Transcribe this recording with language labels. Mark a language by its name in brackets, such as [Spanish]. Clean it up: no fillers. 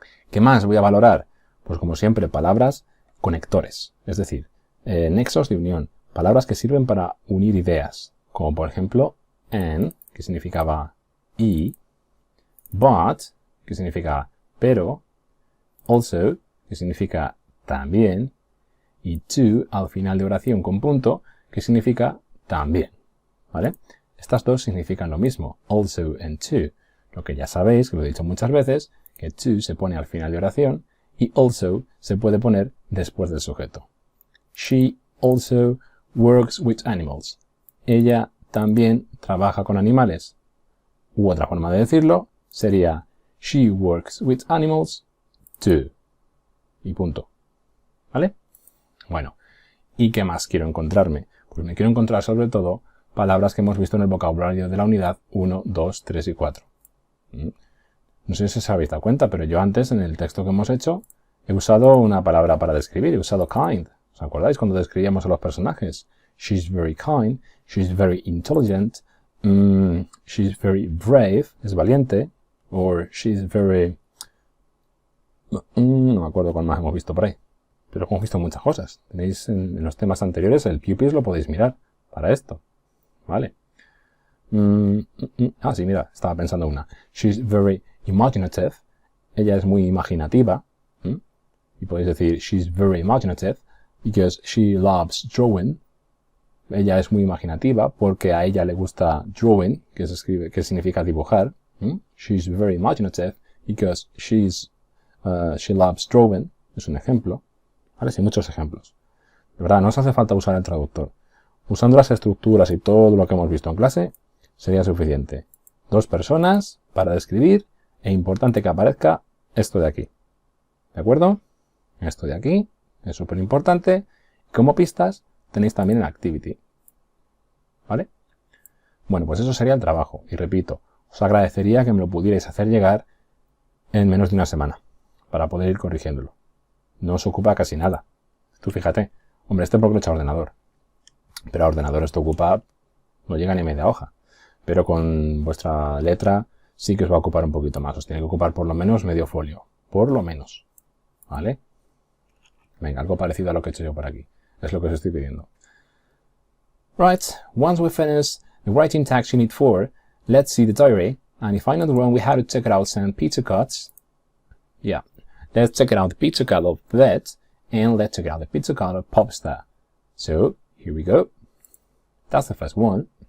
[Spanish] ¿Qué más voy a valorar? Pues como siempre, palabras conectores, es decir, nexos de unión, palabras que sirven para unir ideas, como por ejemplo and, que significaba y, but, que significa pero, also, que significa también, y to, al final de oración con punto, que significa también, ¿vale? Estas dos significan lo mismo, also and to, lo que ya sabéis, que lo he dicho muchas veces, que to se pone al final de oración y also se puede poner después del sujeto. [English] She also works with animals. [Spanish] Ella también trabaja con animales. U otra forma de decirlo sería [English] she works with animals too. [Spanish] Y punto. ¿Vale? Bueno, ¿y qué más quiero encontrarme? Pues me quiero encontrar sobre todo palabras que hemos visto en el vocabulario de la unidad 1, 2, 3 y 4. No sé si os habéis dado cuenta, pero yo antes, en el texto que hemos hecho, he usado una palabra para describir, he usado kind. ¿Os acordáis cuando describíamos a los personajes? [English] She's very kind, she's very intelligent, she's very brave, [Spanish] es valiente, [English] or she's very... [Spanish] no me acuerdo cuál más hemos visto por ahí, pero hemos visto muchas cosas. Tenéis en los temas anteriores, el pupils lo podéis mirar para esto, ¿vale? Sí, mira, estaba pensando una. [English] She's very imaginative. [Spanish] Ella es muy imaginativa. Y podéis decir, [English] she's very imaginative because she loves drawing. [Spanish] Ella es muy imaginativa porque a ella le gusta drawing, que significa dibujar. [English] She's very imaginative because she loves drawing. [Spanish] Es un ejemplo. ¿Vale? Sí, muchos ejemplos. De verdad, no os hace falta usar el traductor. Usando las estructuras y todo lo que hemos visto en clase, sería suficiente. Dos personas para describir e importante que aparezca esto de aquí. ¿De acuerdo? Esto de aquí es súper importante. Como pistas tenéis también el activity. ¿Vale? Bueno, pues eso sería el trabajo. Y repito, os agradecería que me lo pudierais hacer llegar en menos de una semana para poder ir corrigiéndolo. No os ocupa casi nada. Tú fíjate. Hombre, porque lo he hecho a ordenador. Pero a ordenador esto ocupa, no llega ni media hoja. Pero con vuestra letra sí que os va a ocupar un poquito más. Os tiene que ocupar por lo menos medio folio. Por lo menos. ¿Vale? Venga, algo parecido a lo que he hecho yo por aquí. Es lo que os estoy pidiendo. [English] Right, once we finish the writing task unit 4, let's see the diary. And if I'm not wrong, we have to check out some pizza cuts. Yeah, let's check out the pizza cut of that. And let's check out the pizza cut of Popstar. So, here we go. That's the first one.